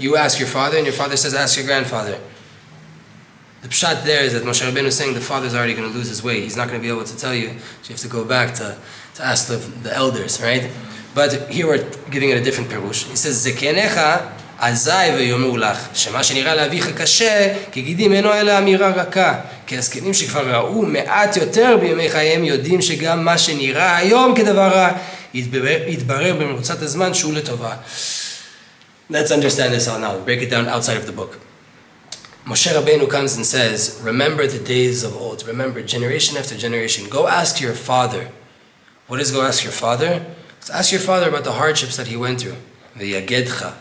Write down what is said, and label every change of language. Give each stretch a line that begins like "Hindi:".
English: You ask your father and your father says, ask your grandfather. The pshat there is that Moshe Rabbeinu is saying the father's already going to lose his way. He's not going to be able to tell you. So you have to go back to ask the elders, right? But here we're giving it a different perush. He says,
Hebrew: Zekenecha azai ve'yomu lach, shema shenira לאביך קשה, כי גידים אינו אלא אמירה רכה. כי הזקנים שכבר ראו מעט יותר בימי חייהם יודעים שגם מה שנראה היום כדבר רע, יתברר במרוצת הזמן שהוא לטובה.
English: Let's understand this all now. Break it down outside of the book. Moshe Rabbeinu comes and says, remember the days of old. Remember, generation after generation. Go ask your father. What is go ask your father? Ask your father about the hardships that he went through. V'yagedcha.